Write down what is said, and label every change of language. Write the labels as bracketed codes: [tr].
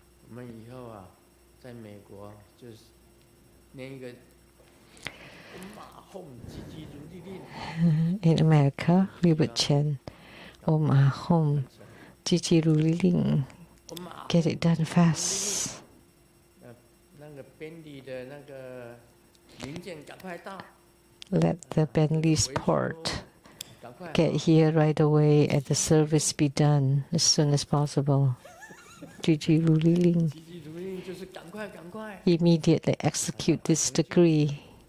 [zh] 我们以后啊，在美国就是念一个 [en] In America, we would chant Om Ahom Jijiru Ling. Get it done fast. [zh] 那个便利的那个零件赶快到。 [en] Let the Bentley's port get here right away and the service be done as soon as possible. Jijiru Ling. Immediately execute this decree.